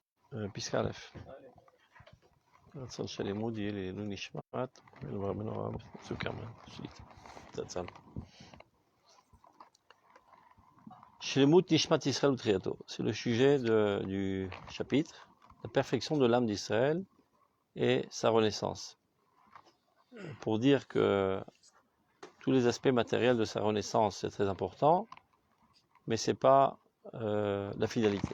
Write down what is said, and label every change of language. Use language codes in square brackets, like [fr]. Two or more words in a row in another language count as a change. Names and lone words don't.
[he] פסקה א', רצון של לימוד יהיה לעילוי נשמת רבנו הרב צוקרמן, זצ"ל. שלמות נשמת ישראל ותחייתו, [fr] c'est le sujet du chapitre, la perfection de l'âme d'Israël et sa renaissance. Pour dire que tous les aspects matériels de sa renaissance, c'est très important, mais c'est pas la finalité.